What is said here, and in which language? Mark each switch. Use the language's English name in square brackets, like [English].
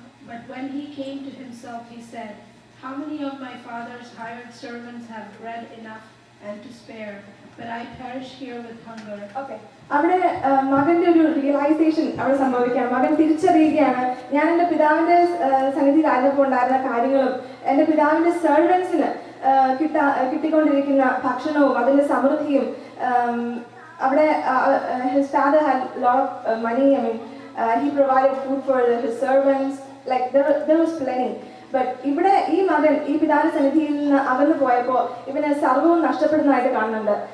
[English] But when he came to himself, he said, "How many of my father's hired servants have bread enough and to spare, but I perish here with hunger?" Okay. [Malayalam] അവിടെ മകന്റെ ഒരു realisation അവിടെ സംഭവിക്കുകയാണ്. മകൻ തിരിച്ചറിയുകയാണ്, ഞാൻ എൻ്റെ പിതാവിന്റെ സന്നിധിയിലായിരുന്നപ്പോൾ ഉണ്ടായിരുന്ന കാര്യങ്ങളും എൻ്റെ പിതാവിന്റെ സെർവൻസിന് കിട്ടിക്കൊണ്ടിരിക്കുന്ന ഭക്ഷണവും അതിന്റെ സമൃദ്ധിയും, അവിടെ [English] his father had lot of money. I mean, he provided food for his servants. Like there was plenty. [Malayalam] But ഇവിടെ ഈ മകൻ ഈ പിതാവിന്റെ സന്നിധിയിൽ നിന്ന് അകന്നു പോയപ്പോൾ ഇവന് സർവ്വവും നഷ്ടപ്പെടുന്നതായിട്ട് കാണുന്നുണ്ട്.